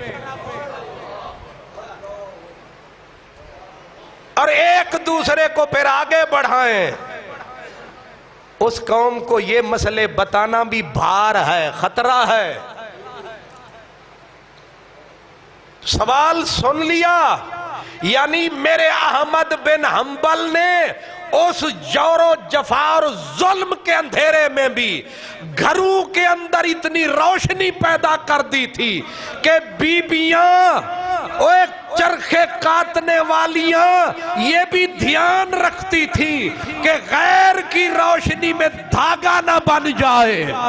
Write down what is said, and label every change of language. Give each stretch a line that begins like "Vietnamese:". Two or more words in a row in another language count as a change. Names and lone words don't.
Urdu: اور ایک دوسرے کو پھر آگے بڑھائیں، اس قوم کو یہ مسئلے بتانا بھی بھار ہے، خطرہ ہے۔ سوال سن لیا، یعنی میرے احمد بن حنبل نے اس جور و جفا اور ظلم کے اندھیرے میں بھی گھروں کے اندر اتنی روشنی پیدا کر دی تھی کہ بیبیاں ایک چرخے کاٹنے والیاں یہ بھی دھیان رکھتی تھی کہ غیر کی روشنی میں دھاگا نہ بن جائے۔